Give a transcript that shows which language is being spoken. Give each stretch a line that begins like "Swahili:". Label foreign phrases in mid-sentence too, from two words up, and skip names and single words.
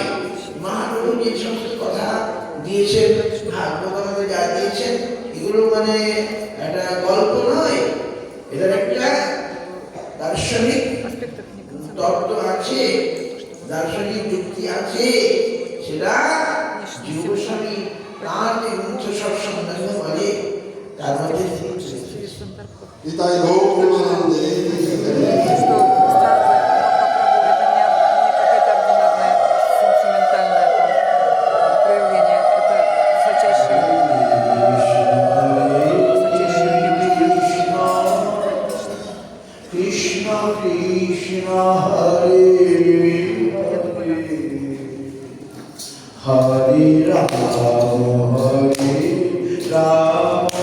Bangla: মহাপ্রভু যে সমস্ত কথা দিয়েছেন, ভাগবত যা দিয়েছেন, এগুলো মানে একটা গল্প নয়, এটার একটা দার্শনিক তত্ত্ব আছে, দার্শনিক যুক্তি আছে। সেটা জীব গোস্বামী তার যে গ্রন্থ সব সন্ধান বলে তার মধ্যে ইতাই গৌর প্রেমানন্দে.
Russian: Что стразы Махапрабху это не какое-то ординарное сентиментальное проявление, это высочайшее
Sanskrit: कृष्ण कृष्ण हरे हरे राम हरे राम